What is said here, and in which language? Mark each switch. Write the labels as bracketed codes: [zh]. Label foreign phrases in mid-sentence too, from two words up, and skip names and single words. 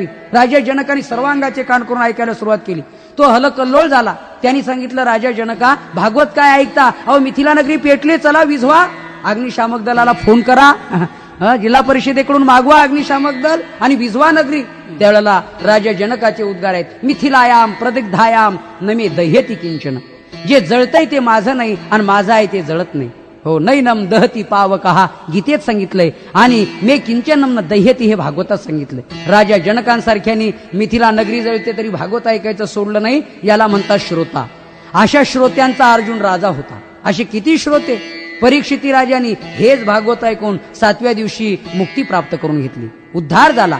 [mr] राजा जनकाने सर्वांगाचे कान करून ऐकायला सुरुवात केली. तो हलकल्लोळ झाला. त्यांनी सांगितलं, राजा जनका भागवत काय ऐकता? अहो मिथिला नगरी पेटले, चला विझवा, अग्निशामक दलाला फोन करा, जिल्हा परिषदेकडून मागवा अग्निशामक दल आणि विझवा नगरी. त्यावेळेला राजा जनकाचे उद्गार आहेत, [sa] मिथिलायाम प्रदिग्धायाम नमे दह्यती किंचन. [mr] जे जळतंय ते माझं नाही आणि माझं आहे ते जळत नाही. हो, [sa] नैनम दहती पावकहा [mr] गीतेत सांगितलंय आणि [sa] मे किंचनम दह्यती [mr] हे भागवतात सांगितलंय. राजा जनकांसारख्यानी मिथिला नगरी जळते तरी भागवत ऐकायचं सोडलं नाही, याला म्हणतात श्रोता. अशा श्रोत्यांचा अर्जुन राजा होता. असे किती श्रोते? परीक्षिती राजांनी हेच भागवत ऐकून 7व्या दिवशी मुक्ती प्राप्त करून घेतली, उद्धार झाला.